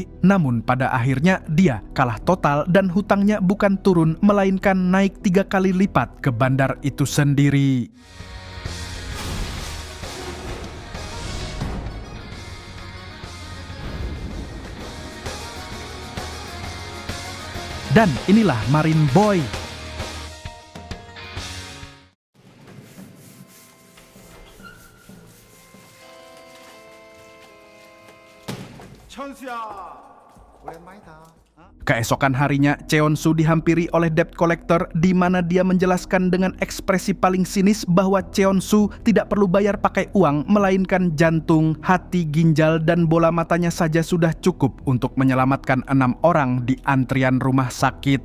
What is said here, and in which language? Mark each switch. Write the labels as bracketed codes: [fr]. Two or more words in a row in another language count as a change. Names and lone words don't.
[id] Namun pada akhirnya dia kalah total dan hutangnya bukan turun, melainkan naik 3 kali lipat ke bandar itu sendiri. Dan inilah Marine Boy. [ko] 천수야, 오랜만이다. [id] Keesokan harinya, Cheon-soo dihampiri oleh [en] debt collector [id] di mana dia menjelaskan dengan ekspresi paling sinis bahwa Cheon-soo tidak perlu bayar pakai uang, melainkan jantung, hati, ginjal, dan bola matanya saja sudah cukup untuk menyelamatkan 6 orang di antrian rumah sakit.